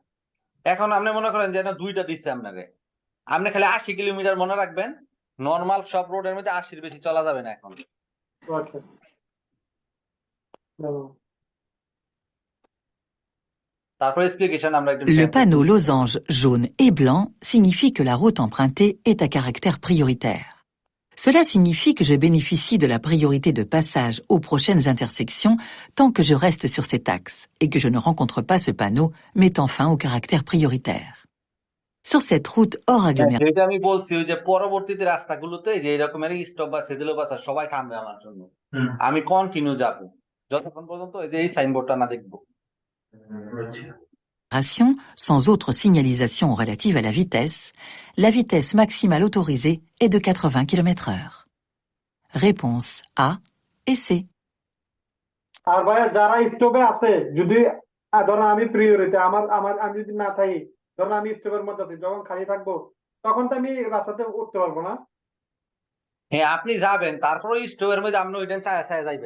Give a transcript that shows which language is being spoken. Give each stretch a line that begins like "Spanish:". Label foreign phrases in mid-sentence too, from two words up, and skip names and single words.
Bangla: এখন আপনি মনে করেন যে দুইটা দিচ্ছে আপনাকে, আপনি খালি 80 কিলোমিটার মনে রাখবেন, নর্মাল সব রোডের মধ্যে 80-র বেশি চলা যাবে না এখন। আচ্ছা। ভালো। তারপর এক্সপ্লিকেশন আমরা একটু
French: Le panneau losange jaune et blanc signifie que la route empruntée est à caractère prioritaire. Cela signifie que je bénéficie de la priorité de passage aux prochaines intersections tant que je reste sur cet axe et que je ne rencontre pas ce panneau mettant fin au caractère prioritaire. Sur cette route hors agglomération,
Bangla: যেটা আমি বলছি, ওই যে পরবর্তীতে রাস্তাগুলোতে যে এরকমের স্টপ বা
French: cédez le passage
Bangla: সবাই থামবে আমার জন্য, আমি কন্টিনিউ যাবো যতক্ষণ পর্যন্ত এই যে এই সাইনবোর্ডটা না দেখবো।
French: sans autre signalisation relative à la vitesse maximale autorisée est de 80 km/h. Réponse A et C.
Bangla: আর ভাইয়া যারা স্টপে আছে, যদি ধরো আমি প্রিয়রিটি, আমি যদি না থাকি, ধরো আমি স্টপের মধ্যে আছি, যখন খালি থাকবো তখন তো আমি রাস্তাতে উঠতে পারবো না। হ্যাঁ, আপনি যাবেন, তারপরে স্টপের মধ্যে আপনি ওইটা চায় চায় যাইবেন।